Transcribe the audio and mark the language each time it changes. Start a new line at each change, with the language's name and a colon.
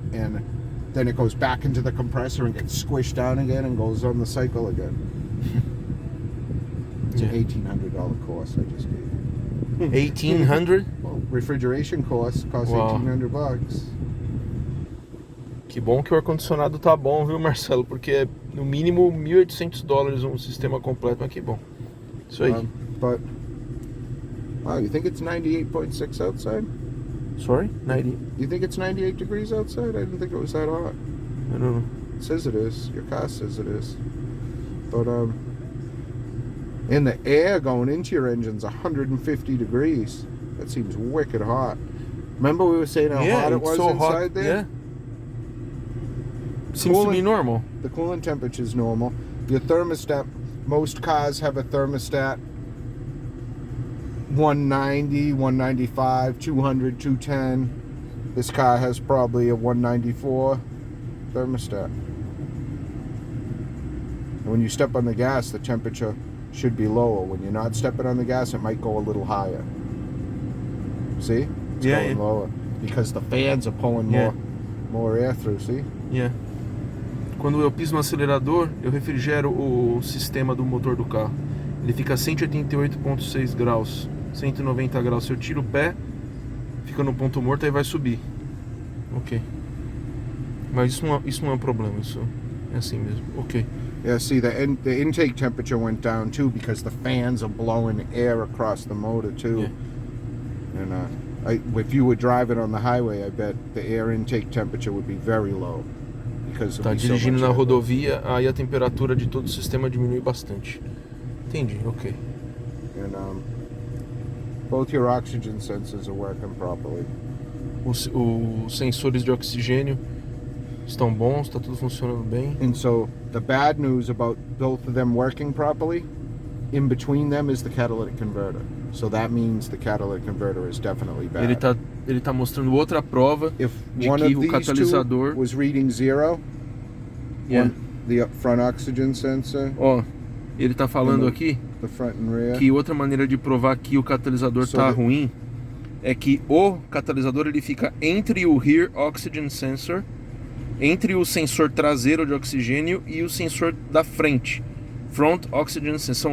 English: And then it goes back into the compressor and gets squished down again and goes on the cycle again. It's an $1,800 course I just gave you. 1,800? Well, refrigeration course costs $1,800.
Portuguese: Que bom que o ar-condicionado tá bom, viu, Marcelo? Porque é no mínimo $1.800 um sistema completo, mas que bom. Isso aí.
English: But, wow, you think it's 98.6 outside? Sorry? 90? You think it's 98 degrees outside? I didn't think it was that hot. I don't know. It says it is. Your car says it is. But, and the air going into your engine's 150 degrees. That seems wicked hot. Remember we were saying how hot it was so inside hot. there? Yeah. Seems to be normal. The coolant temperature is normal. Your thermostat, most cars have a thermostat 190, 195, 200, 210. This car has probably a 194 thermostat. And when you step on the gas, the temperature should be lower. When you're not stepping on the gas, it might go a little higher. See? It's going lower. Because the fans are pulling more air through, see? Yeah.
Portuguese: Quando eu piso no acelerador, eu refrigero o sistema do motor do carro. Ele fica a 188,6 graus, 190 graus. Se eu tiro o pé, fica no ponto morto, aí vai subir. Ok. Mas isso não é um problema, isso é assim mesmo. Ok.
English: Yeah, see, the intake temperature went down too because the fans are blowing air across the motor too. Yeah. And if you were driving on the highway, I bet the air intake temperature would be very low.
Portuguese: Tá dirigindo na rodovia, aí a temperatura de todo o sistema diminui bastante. Entendi, ok.
English: And both your oxygen sensors are working properly.
Portuguese: Os sensores de oxigênio estão bons, está tudo funcionando bem.
English: And so the bad news about both of them working properly, in between them is the catalytic converter. So that means the catalytic converter is definitely bad.
Portuguese: Ele tá mostrando outra prova de que o catalisador
English: was reading 0. The front oxygen sensor.
Portuguese: Ó, ele tá falando aqui
English: the front and rear.
Portuguese: Que outra maneira de provar que o catalisador tá ruim é que o catalisador ele fica entre o
English: rear oxygen sensor,
Portuguese: entre o sensor traseiro de oxigênio e o sensor da frente,
English: front oxygen sensor.